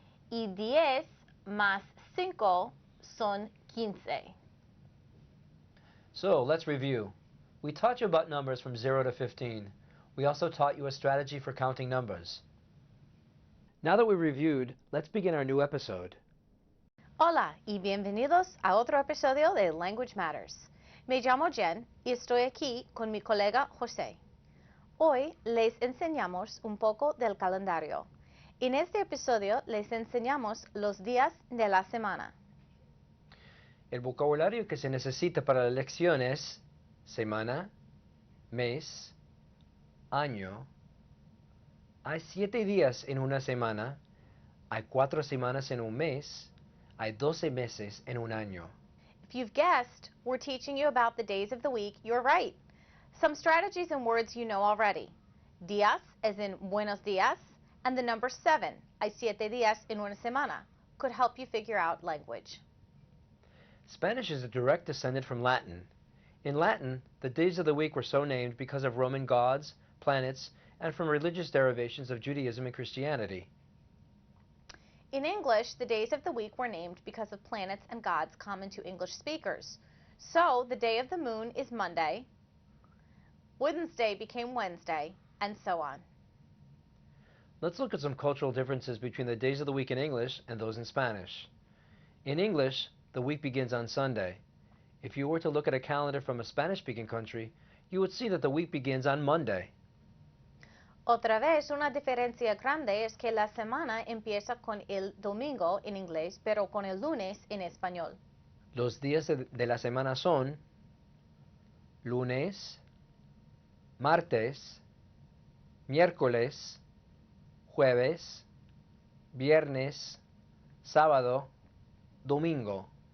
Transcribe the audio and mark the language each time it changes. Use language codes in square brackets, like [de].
[es] Y 10 más 5 son 15. [en] So, let's review. We taught you about numbers from 0 to 15. We also taught you a strategy for counting numbers. Now that we've reviewed, let's begin our new episode. [es] Hola y bienvenidos a otro episodio de Language Matters. Me llamo Jen y estoy aquí con mi colega José. Hoy les enseñamos un poco del calendario. En este episodio les enseñamos los días de la semana. El vocabulario que se necesita para la lección es semana, mes, año. Hay 7 días en una semana, hay 4 semanas en un mes, hay 12 meses en un año. [en] If you've guessed, we're teaching you about the days of the week, you're right. Some strategies and words you know already. Días, as in buenos días, and the number 7, [es] hay 7 días en una semana, [en] could help you figure out language. Spanish is a direct descendant from Latin. In Latin, the days of the week were so named because of Roman gods, planets, and from religious derivations of Judaism and Christianity. In English, the days of the week were named because of planets and gods common to English speakers. So, the day of the moon is Monday, Wednesday became Wednesday, and so on. Let's look at some cultural differences between the days of the week in English and those in Spanish. In English, the week begins on Sunday. If you were to look at a calendar from a Spanish-speaking country, you would see that the week begins on Monday. [es] Otra vez, una diferencia grande es que la semana empieza con el domingo en inglés, pero con el lunes en español. Los días de la semana son lunes, martes, miércoles, jueves, viernes, sábado, domingo.